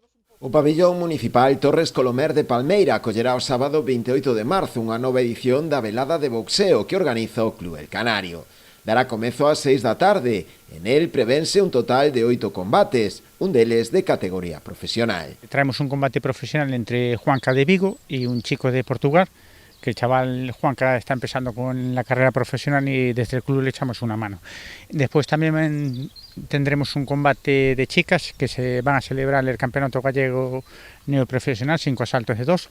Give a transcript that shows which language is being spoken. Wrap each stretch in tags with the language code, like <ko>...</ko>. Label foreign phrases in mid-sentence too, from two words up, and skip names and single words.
<gl>O pabillón municipal Torres Colomer de Palmeira acollerá o sábado 28 de marzo unha nova edición da velada de boxeo que organiza o Club El Canario. Dará comezo ás 6 da tarde. En el prevense un total de 8 combates, un deles de categoría profesional.</gl> <es>Traemos un combate profesional entre Juanca de Vigo y un chico de Portugal, que el chaval Juanca está empezando con la carrera profesional y desde el club le echamos una mano. Después también tendremos un combate de chicas que se van a celebrar el campeonato gallego neoprofesional, 5 asaltos de 2.</es>